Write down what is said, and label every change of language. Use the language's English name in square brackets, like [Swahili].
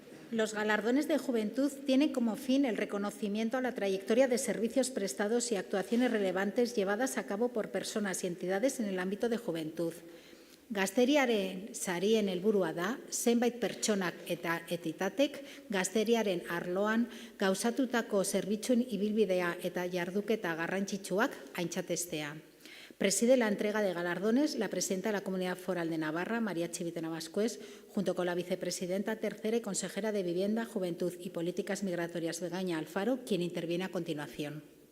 [Spanish] Los galardones de juventud tienen como fin el reconocimiento a la trayectoria de servicios prestados y actuaciones relevantes llevadas a cabo por personas y entidades en el ámbito de juventud. [Basque] Gazteriaren sarien helburua da, zenbait pertsonak eta entitatek gazteriaren arloan gauzatutako zerbitzuen ibilbidea eta jarduketa garrantzitsuak aintzatestea. [Spanish] Preside la entrega de galardones la presidenta de la Comunidad Foral de Navarra, María Chivite Navascués, junto con la vicepresidenta tercera y consejera de Vivienda, Juventud y Políticas Migratorias, Begoña Alfaro, quien interviene a continuación.